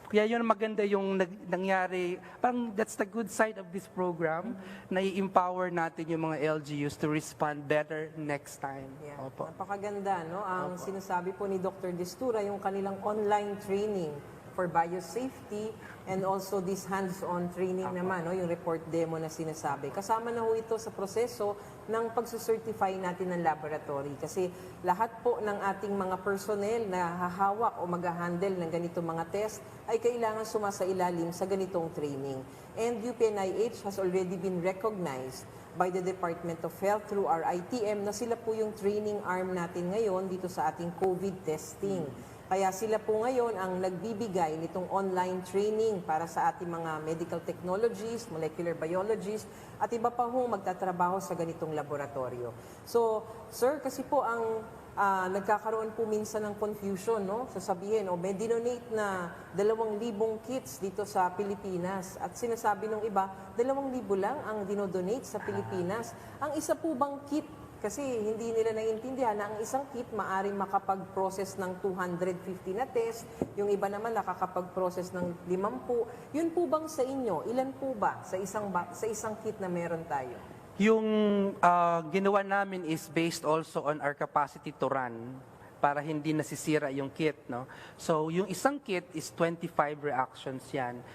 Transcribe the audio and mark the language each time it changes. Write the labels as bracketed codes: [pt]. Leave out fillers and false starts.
[tl] Kaya yun maganda yung nangyari. Parang [en] that's the good side of this program, [tl] na i-empower natin yung mga [en] LGUs to respond better next time. Yeah. [tl] Opo. Napakaganda, no? Ang sinasabi po ni Dr. Destura, yung kanilang online training [en] for biosafety and also this hands-on training [tl] naman, no? Yung report demo na sinasabi. Kasama na ho ito sa proseso ng pagsucertify natin ng laboratory. Kasi lahat po ng ating mga personnel na hahawak o mag-handle ng ganitong mga test ay kailangan sumasailalim sa ganitong training. [en] And UPNIH has already been recognized by the Department of Health through our ITM [tl] na sila po yung training arm natin ngayon dito sa ating [en] COVID testing. [tl] Kaya sila po ngayon ang nagbibigay nitong online training para sa ating mga medical technologists, molecular biologists, at iba pa hong magtatrabaho sa ganitong laboratorio. So, sir, kasi po ang nagkakaroon po minsan ng confusion, no? Sasabihin, may dinonate na 2,000 kits dito sa Pilipinas. At sinasabi ng iba, 2,000 lang ang dinodonate sa Pilipinas. Ang isa po bang kit, kasi hindi nila naiintindihan na ang isang kit maaaring makapag-process ng 250 na test, yung iba naman nakakapag-process ng 50. Yun po bang sa inyo? Ilan po ba sa isang kit na meron tayo? Yung ginawa namin [en] is based also on our capacity to run [tl] para hindi nasisira yung [en] kit, no? [tl] So, yung isang kit is 25 reactions yan.